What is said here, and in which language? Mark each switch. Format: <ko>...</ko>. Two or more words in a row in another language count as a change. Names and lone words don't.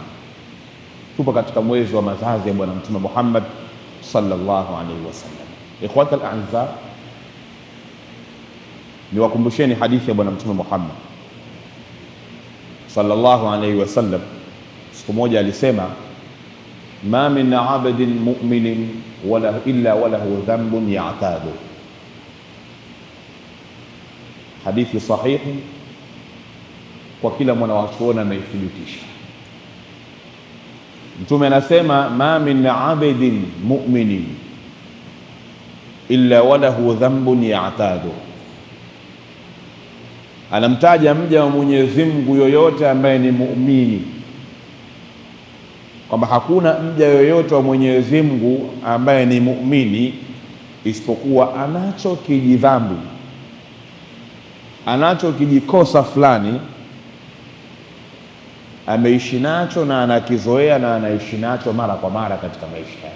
<sw>Tupo katika mwezi wa mazazi ya Bwana Mtume Muhammad</sw> <ar>صلى الله عليه وسلم. إخوة الأعزاء,</ar> <sw>niwakumbusheni hadithi ya Bwana Mtume Muhammad</sw> <ar>صلى الله عليه وسلم.</ar> <sw>Siku moja alisema,</sw> <ar>ما من عبد مؤمن إلا وله ذنب يعتاده.</ar> <sw>Hadithi sahihi kwa kila mwana wa chuoni anaithibitisha. Mtume anasema,</sw> <ar>ما من عبد مؤمن إلا وله ذنب يعتاده.</ar> <sw>Anamtaja mja wa Mwenyezi Mungu yoyote ambaye ni muumini, kwamba hakuna mja yoyote wa Mwenyezi Mungu ambaye ni muumini isipokuwa anacho kijidhambi, anacho kijikosa fulani, ameishi nacho na anakizoea na anaishi nacho mara kwa mara katika maisha yake.</sw>